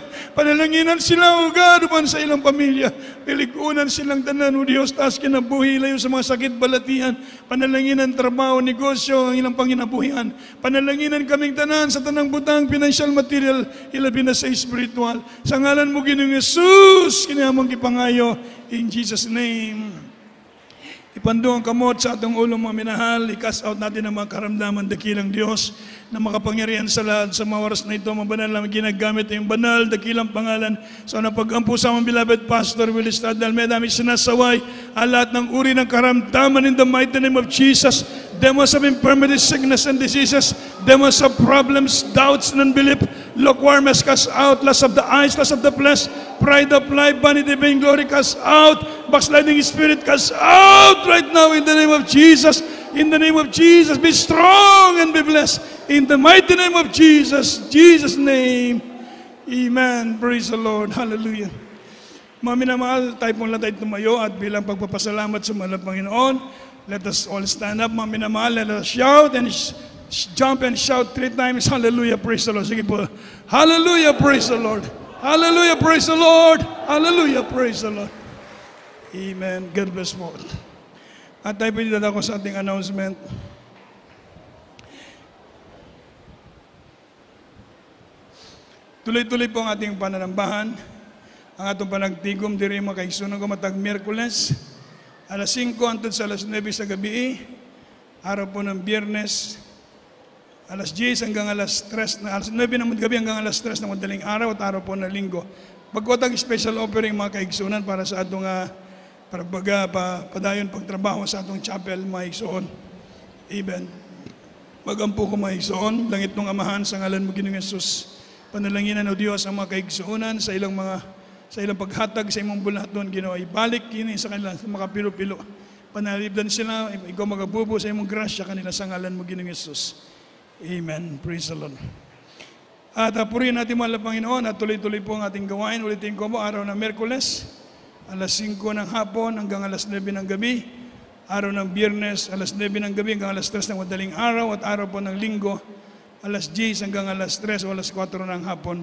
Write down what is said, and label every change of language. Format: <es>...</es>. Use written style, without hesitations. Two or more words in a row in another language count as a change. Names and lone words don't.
<ceb>Panalanginan sila o God upan sa ilang pamilya. Ligunan silang tanan o Dios, taas kinabuhi layo sa mga sakit balatian. Panalanginan trabaho, negosyo ang ilang panginabuhian. Panalanginan kaming tanan sa tanang butang, financial, material, ilabi na sa spiritual. Sa ngalan mo Ginoong Yesus, kinamang kipangayo</ceb> <en>in Jesus' name.</en> <ceb>Ipando ang kamot sa atong ulo mga minahal,</ceb> <en>i-cast out</en> <tl>natin ang mga karamdaman dakilang Diyos na makapangyarihan sa lahat sa mga oras na ito. Mabanal na ginagamit ang banal, dakilang pangalan. So napag-ampo sa mga beloved Pastor Willie Stadal, may dami sinasaway ang lahat ng uri ng karamdaman</tl> <en>in the mighty name of Jesus. Demons of infirmity, sickness, and diseases, demons of problems, doubts, and unbelief, lukewarmness, cast out, lust of the eyes, lust of the flesh, pride of life, vanity, vain glory, cast out, backsliding spirit, cast out right now in the name of Jesus. In the name of Jesus, be strong and be blessed. In the mighty name of Jesus, Jesus' name, amen. Praise the Lord. Hallelujah.</en> <tl>Mga minamahal, tayo pong lang tayo tumayo at bilang pagpapasalamat sa mahal na Panginoon,</tl> <en>let us all stand up,</en> <tl>mga minamahal.</tl> <en>Let us shout and jump and shout 3 times. Hallelujah, praise the Lord.</en> <tl>Sige po.</tl> <en>Hallelujah, praise the Lord. Hallelujah, praise the Lord. Hallelujah, praise the Lord. Amen. God bless mo.</en> <tl>At tayo pinidadako sa ating announcement. Tuloy-tuloy po ang ating pananambahan.</tl> <ceb>Ang atong panagtigom diri mga kaigsunan ko matag Miyerkules, alas 5 hangtod sa alas 9 sa gabi.</ceb> <tl>Araw po ng Biyernes, alas 10 hanggang alas 3, alas 9 ng gabi hanggang alas 3 ng madaling araw at araw po ng Linggo.</tl> <ceb>Pagkotang special offering mga kaigsunan para sa atong padayon pagtrabaho sa atong chapel mga igsoon. Amen. Magampo ko mga igsoon, langit ng amahan sa ngalan mo Ginoong Yesus. Panalanginan o Diyos ang mga kaigsuunan sa ilang paghatag sa imong bulaton Ginoo. Ibalik kini sa kanila sa makapilo-pilo. Panalibdan sila, ikaw magabubo sa imong grasya kanila sa ngalan mo Ginoong Yesus.</ceb> <en>Amen. Praise the Lord.</en> <tl>At purihin natin mahal na Panginoon at tuloy-tuloy po ang ating gawain. Ulitin ko po, araw ng Miyerkules, alas 5 ng hapon hanggang alas 9 ng gabi. Araw ng Biyernes, alas 9 ng gabi hanggang alas 3 ng madaling araw. At araw po ng Linggo, alas 10 hanggang alas 3 o alas 4 ng hapon.</tl>